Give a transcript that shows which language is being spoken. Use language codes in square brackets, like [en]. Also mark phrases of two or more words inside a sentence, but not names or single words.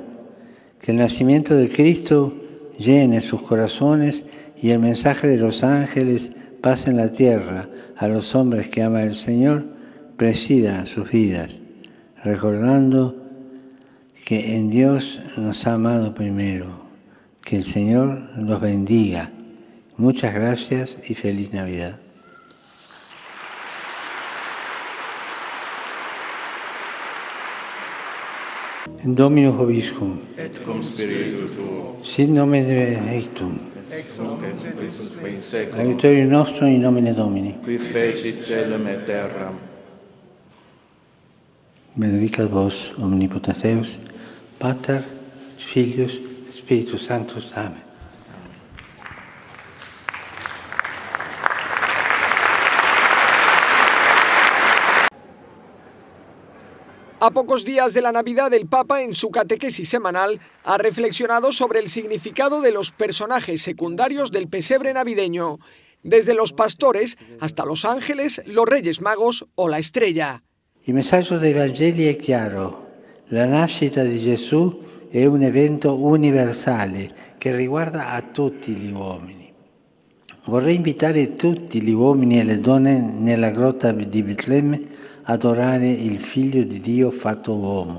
[es] Que el nacimiento de Cristo llene sus corazones y el mensaje de los ángeles pase en la tierra a los hombres que ama el Señor, presida sus vidas, recordando que en Dios nos ha amado primero. Que el Señor los bendiga. Muchas gracias y feliz Navidad. [la] Dominus vobiscum. Et cum spiritu tuo. Sit nomen Deum. Ex nunc et usque in seculum. Aiutorium nostrum in nomine Domini. Qui fecit caelum et terram. Benedicat vos, omnipotens Deus, Pater, Filius, Spiritus Sanctus. [es] Amén. A pocos días de la Navidad, el Papa, en su catequesis semanal, ha reflexionado sobre el significado de los personajes secundarios del pesebre navideño, desde los pastores hasta los ángeles, los reyes magos o la estrella. [it] Il messaggio dei Vangeli è chiaro. La nascita di Gesù è un evento universale che riguarda a tutti gli uomini. Vorrei invitare tutti gli uomini e le donne nella grotta di Betlemme adorare il Figlio di Dio fatto uomo.